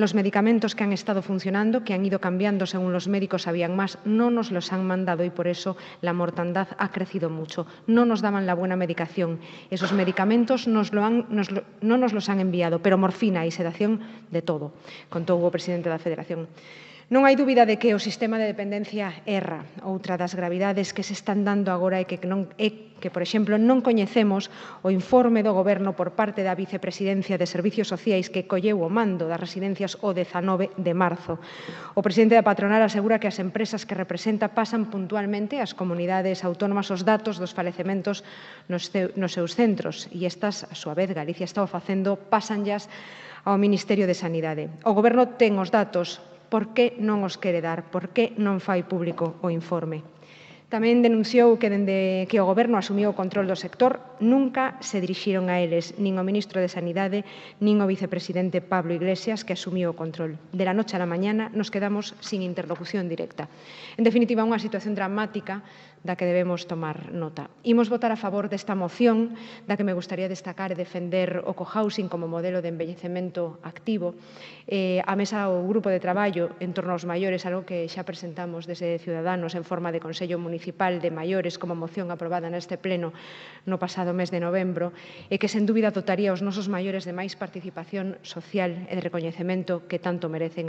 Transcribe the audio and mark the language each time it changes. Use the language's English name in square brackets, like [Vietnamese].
[Spanish] Los medicamentos que han estado funcionando, que han ido cambiando según los médicos sabían más, no nos los han mandado y por eso la mortandad ha crecido mucho. No nos daban la buena medicación. Esos medicamentos no nos los han enviado, pero morfina y sedación de todo, [Galician] contou o presidente da Federación. Non hai dúbida de que o sistema de dependencia erra. Outra das gravidades que se están dando agora é que, por exemplo, non coñecemos o informe do Goberno por parte da Vicepresidencia de Servicios Sociais que colleu o mando das residencias o 19 de marzo. O presidente da patronal asegura que as empresas que representa pasan puntualmente ás comunidades autónomas os datos dos falecementos nos seus centros e estas, a súa vez, Galicia está o facendo, pásanllas ao Ministerio de Sanidade. O Goberno ten os datos. Por que non os quere dar? Por que non fai público o informe? Tamén denunciou que dende que o Goberno asumiu o control do sector nunca se dirixiron a eles, nin o ministro de Sanidade, nin o vicepresidente Pablo Iglesias, que asumiu o control. [Spanish] De la noche a la mañana nos quedamos sin interlocución directa. [Galician] En definitiva, unha situación dramática da que debemos tomar nota. Imos votar a favor desta moción, da que me gustaría destacar e defender o cohousing como modelo de envellecemento activo. A mesa o grupo de traballo en torno aos maiores, algo que xa presentamos desde Ciudadanos en forma de Consello Municipal de Maiores como moción aprobada neste pleno no pasado mes de novembro, e que sen dúbida dotaría os nosos maiores de máis participación social e de recoñecemento que tanto merecen.